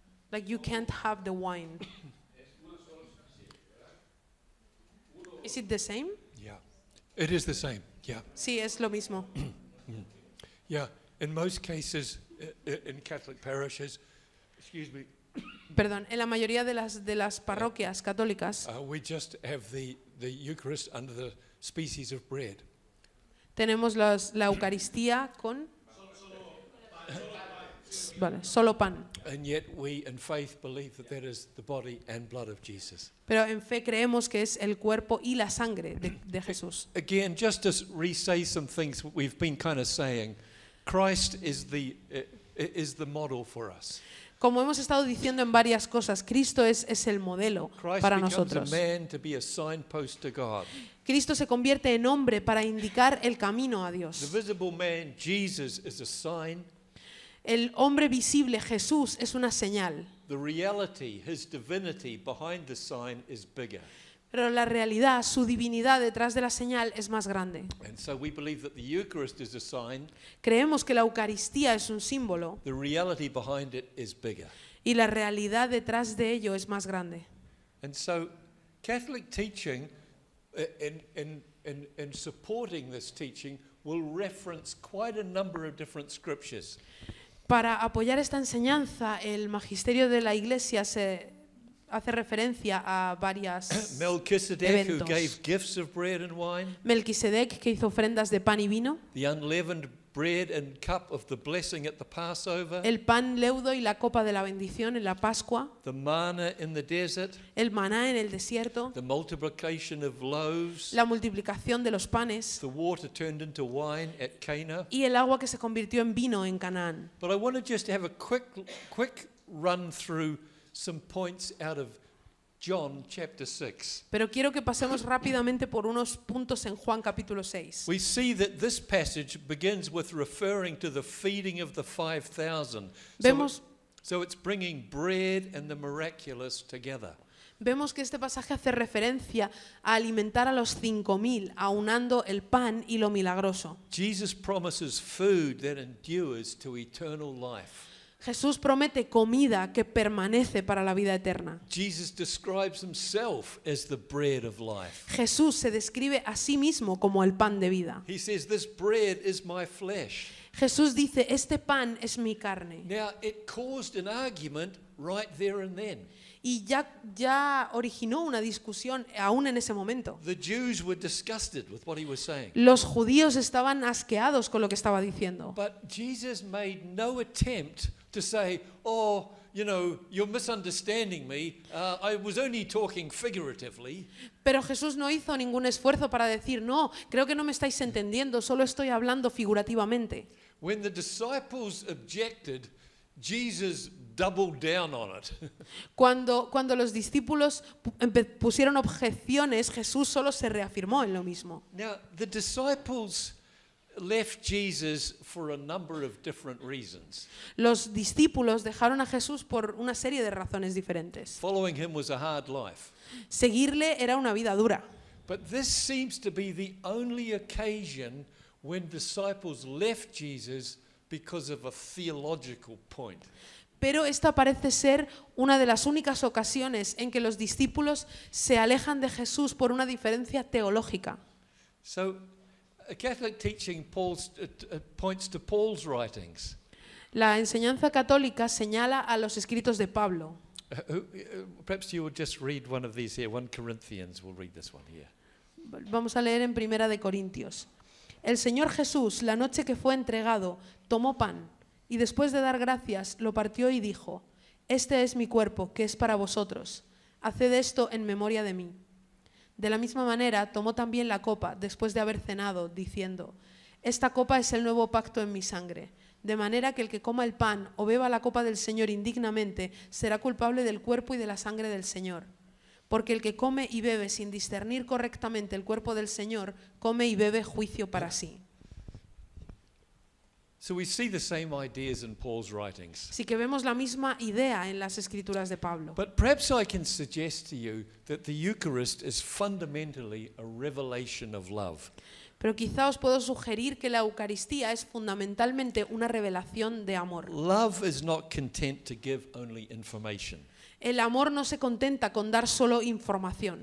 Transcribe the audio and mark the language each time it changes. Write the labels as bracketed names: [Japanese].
[English] Like you can't have the wine. Is it the same? Yeah. It is the same. Yeah. [Spanish] Sí, es lo mismo. [English] Yeah. In most cases, in Catholic parishes, excuse me, [Spanish] Perdón, en la mayoría de las parroquias católicas [English] we just have the Eucharist under the species of bread. [Spanish] tenemos la Eucaristía con solo pan. [English] And yet we, in faith, believe that that is the body and blood of Jesus. [Spanish] Pero en fe creemos que es el cuerpo y la sangre de Jesús. [English] Again, just to re-say some things we've been kind of saying, Christ is the model for us. [Spanish] Como hemos estado diciendo en varias cosas, Cristo es el modelo [English] Christ [Spanish] para [English] becomes [Spanish] nosotros. [English] a man to be a signpost to God. [Spanish] Cristo se convierte en hombre para indicar el camino a [English] The [Spanish] Dios. [English] visible man, Jesus, is a sign. [Spanish] El hombre visible, Jesús, es una señal. [English] The reality, his divinity behind the sign is bigger. [Spanish] Pero la realidad, su divinidad detrás de la señal es más grande. [English] And so we believe that the Eucharist is a sign. [Spanish] Creemos que la Eucaristía es un símbolo [English] The reality behind it is bigger. [Spanish] y la realidad detrás de ello es más grande. [English] And so Catholic teaching in supporting this teaching will reference quite a number of different scriptures. [Spanish] Para apoyar esta enseñanza, el magisterio de la Iglesia se hace referencia a varias [English] Melchizedek, who [Spanish] eventos. [English] gave gifts of bread and wine, [Spanish] Melquisedec, que hizo ofrendas de pan y vino, [English] the unleavened bread and cup of the blessing at the Passover, [Spanish] el pan leudo y la copa de la bendición en la Pascua, [English] the manna in the desert, [Spanish] el maná en el desierto, [English] the multiplication of loaves, [Spanish] la multiplicación de los panes [English] the water turned into wine at Cana. [Spanish] y el agua que se convirtió en vino en Canaán. [English] But I want to just have a quick run through some points out of John chapter 6. [Spanish] Pero quiero que pasemos rápidamente por unos puntos en Juan capítulo 6. [English] We see that this passage begins with referring to the feeding of the 5,000. [Spanish] Vemos- [English] So it's bringing bread and the miraculous together. [Spanish] Vemos que este pasaje hace referencia a alimentar a los 5.000, aunando el pan y lo milagroso. [English] Jesus promises food that endures to eternal life. [Spanish] Jesús promete comida que permanece para la vida eterna. [English] Jesus describes himself as the bread of life. [Spanish] Jesús se describe a sí mismo como el pan de vida. [English] He says, "This bread is my flesh." [Spanish] Jesús dice, este pan es mi carne. [English] Now, it caused an argument right there and then. [Spanish] Y ya originó una discusión aún en ese momento. [English] The Jews were disgusted with what he was saying. [Spanish] Los judíos estaban asqueados con lo que estaba diciendo. [English] But Jesus made no attempt to say, "Oh, you know, you're misunderstanding me. I was only talking figuratively." [Spanish] Pero Jesús no hizo ningún esfuerzo para decir, no, creo que no me estáis entendiendo, solo estoy hablando figurativamente. [English] When the disciples objected, Jesus doubled down on it. [Spanish] Cuando los discípulos pusieron objeciones, Jesús solo se reafirmó en lo mismo. [English] Now, the disciples left Jesus for a number of different reasons. [Spanish] Los discípulos dejaron a Jesús por una serie de razones diferentes. [English] Following him was a hard life. [Spanish] Seguirle era una vida dura. [English] But this seems to be the only occasion when disciples left Jesus because of a theological point. [Spanish] Pero esta parece ser una de las únicas ocasiones en que los discípulos se alejan de Jesús por una diferencia teológica. [English] So, a Catholic teaching points to Paul's writings. [Spanish] La enseñanza católica señala a los escritos de Pablo. [English] Perhaps you will just read one of these here. 1 Corinthians, we'll read this one here. [Spanish] Vamos a leer en Primera de Corintios. El Señor Jesús, la noche que fue entregado, tomó pan y después de dar gracias lo partió y dijo: Este es mi cuerpo, que es para vosotros. Haced esto en memoria de mí. De la misma manera tomó también la copa después de haber cenado, diciendo: Esta copa es el nuevo pacto en mi sangre. De manera que el que coma el pan o beba la copa del Señor indignamente será culpable del cuerpo y de la sangre del Señor. Porque el que come y bebe sin discernir correctamente el cuerpo del Señor, come y bebe juicio para sí. [English] So we see the same ideas in Paul's writings. [Spanish] Así que vemos la misma idea en las escrituras de Pablo. [English] But perhaps I can suggest to you that the Eucharist is fundamentally a revelation of love. [Spanish] Pero quizá os puedo sugerir que la Eucaristía es fundamentalmente una revelación de amor. [English] Love is not content to give only information. [Spanish] El amor no se contenta con dar solo información.